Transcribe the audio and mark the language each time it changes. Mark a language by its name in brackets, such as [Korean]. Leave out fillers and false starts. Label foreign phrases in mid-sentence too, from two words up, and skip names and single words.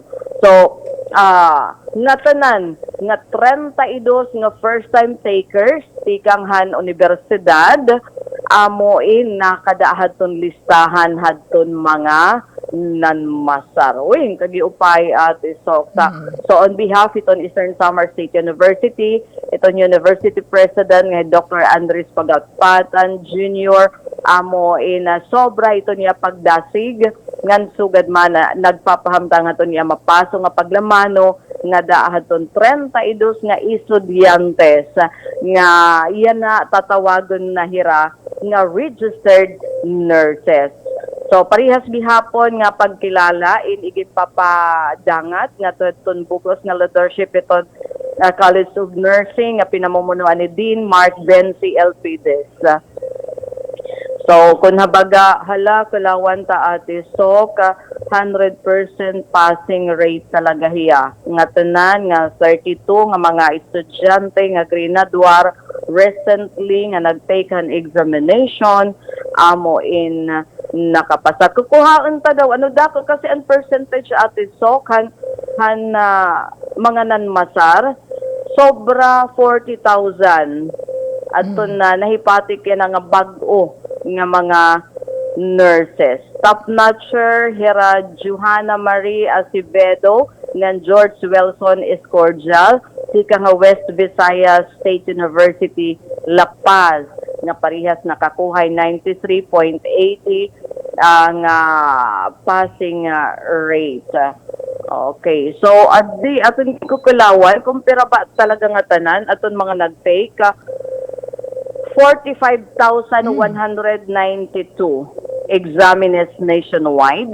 [Waray] So nga tanan nga 32 nga [English] first time takers [Waray] tikang han universidad amo in nakada hadton listahan hadton mga nanmasaroing kagiupay at isokta. So [English] on behalf [Waray] iton Eastern Samar State University, iton [English] University President [Waray] nga Dr. Andres Pagatpatan Jr. amo in sobra ito niya pagdasig ngan sugad man nagpapahamtang ato niya mapaso nga paglamano nga daahaton 32 nga estudyantes nga iyan na tatawagon na hira nga [English] registered nurses. [Waray] So parihas gihapon nga pagkilala in igipapadangat nga tutun bukos nga leadership iton College of Nursing nga pinamumunuan ni Dean Mark Benzi Elpides. So, kung habaga, kalawan ta ate, so, [English] 100% passing rate [Waray] talaga hiya. Nga tanan, nga 32, nga mga estudyante, nga grenadwar, recently, nga nag-take [English] an examination, [Waray] amo in nakapasa. Kukuhaan ta daw, dako kasi ang percentage ate, so, mga nanmasar, sobra 40,000. At na nahipatik yan nga bag-o nga mga nurses. Top-notcher, hira Johanna Marie Acevedo, ng George Wilson Escordial, sika nga West Visayas State University, La Paz, nga parihas nakakuhay 93.80 ang [English] passing rate. [Waray] Okay, so aton kukulawan, kumpira ba talaga nga tanan, aton mga nag-take, [English] 45,192 examinees nationwide.